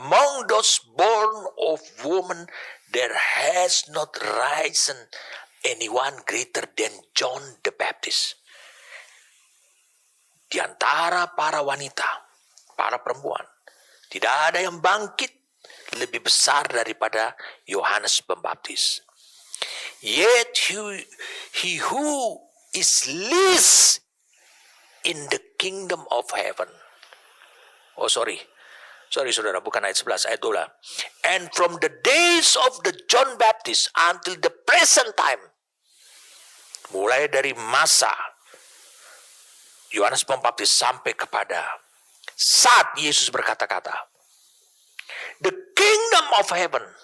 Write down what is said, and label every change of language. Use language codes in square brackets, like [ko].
[en] Among those born of woman there has not risen anyone greater than John the Baptist. [id] Di antara para wanita, para perempuan, tidak ada yang bangkit lebih besar daripada Yohanes Pembaptis. [en] Yet he who is least in the kingdom of heaven. Oh sorry [id] saudara, bukan ayat 11, ayat 12. [en] And from the days of the John Baptist until the present time, [id] mulai dari masa Yohanes Pembaptis sampai kepada saat Yesus berkata-kata, [en] the kingdom of heaven